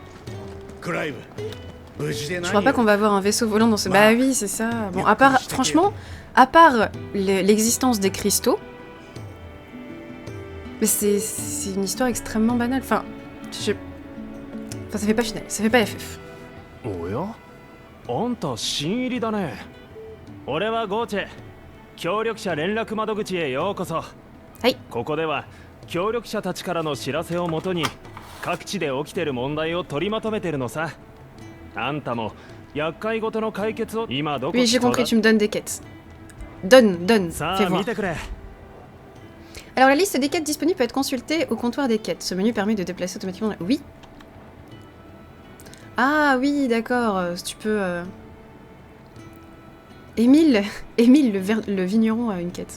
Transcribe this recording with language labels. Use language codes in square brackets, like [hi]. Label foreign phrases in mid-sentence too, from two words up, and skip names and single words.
[fr] Je crois pas qu'on va avoir un vaisseau volant dans ce... Bah oui, c'est ça. Bon, franchement, à part l'existence des cristaux, mais c'est une histoire extrêmement banale. Enfin, ça fait pas final, ça fait pas FF. Hey. [ja] 協力者たちからの知らせをもとに各地で起きている問題を取りまとめてるのさ。あんたも厄介ごとの解決を今どこ [fr] Oui, j'ai compris, tu me donnes des quêtes. Donne, fais voir. Alors la liste des quêtes disponibles peut être consultée au comptoir des quêtes. Ce menu permet de déplacer automatiquement... Oui. Ah oui, d'accord, tu peux... Émile, le vigneron a une quête.